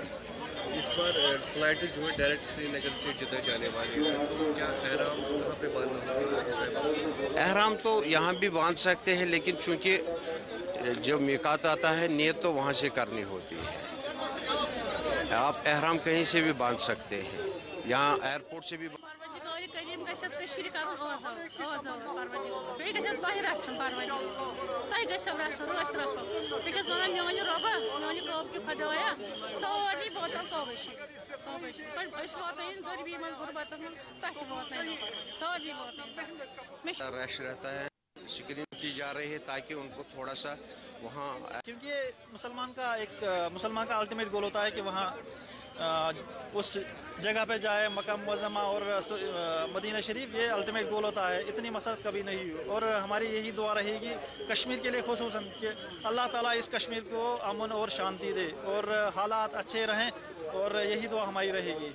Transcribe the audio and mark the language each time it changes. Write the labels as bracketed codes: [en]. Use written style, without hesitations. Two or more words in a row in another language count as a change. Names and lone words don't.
[ur] اس بار فلائٹ جو ہے ڈائریکٹ سری نگر سے جدہ جانے والی ہے تو کیا احرام وہاں پہ باندھنا ہوگا؟ احرام تو یہاں بھی باندھ سکتے ہیں لیکن چونکہ جب میقات آتا ہے نیت تو وہاں سے کرنی ہوتی ہے. آپ احرام کہیں سے بھی باندھ سکتے ہیں یہاں ایئرپورٹ سے بھی. [ks] کریم گژھت کشیر کرن بیٚیہِ گژھن تۄہہِ رچھُن پروردگار تۄہہِ گژھو رچھُن رٲچھ رکھو بہٕ چھَس وَنان میٛانہِ رۄبا میٛانہِ قٲبکہِ خۄدایا سورُے واتن قٲبٕشی أسۍ واتنٲیِن غریبی منٛز غُربتس منٛز تۄہہِ تہِ واتنٲیِن سورُے واتنٲیِن. [ur] رش رہتا ہے اسکرین کی جا رہی ہے تاکہ ان کو تھوڑا سا وہاں کیونکہ مسلمان کا [en] ultimate goal [ur] ہوتا ہے کہ وہاں اس جگہ پہ جائے مکہ معظمہ اور مدینہ شریف. یہ [en] ultimate goal [ur] ہوتا ہے. اتنی مسرت کبھی نہیں ہوئی اور ہماری یہی دعا رہے گی کشمیر کے لیے خصوصاً کہ اللہ تعالیٰ اس کشمیر کو امن اور شانتی دے اور حالات اچھے رہیں اور یہی دعا ہماری رہے گی.